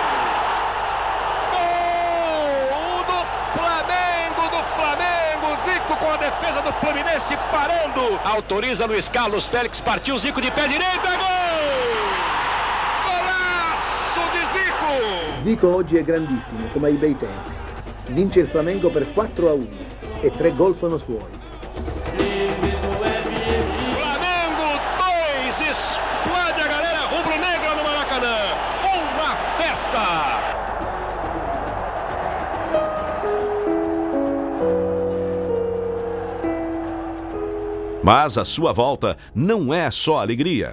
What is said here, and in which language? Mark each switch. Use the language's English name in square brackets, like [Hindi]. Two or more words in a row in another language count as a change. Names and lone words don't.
[Portuguese] Gol do Flamengo! Zico com a defesa do Fluminense parando. Autoriza Luiz Carlos Félix, partiu Zico de pé direito, é gol! Golaço de Zico! [Italian] Zico oggi è grandissimo, come ai bei tempi. Vince il Flamengo per 4-1 e 3 gol sono suoi. [Portuguese] Flamengo 2, explode a galera rubro-negra no Maracanã. Uma festa! Mas a sua volta não é só alegria.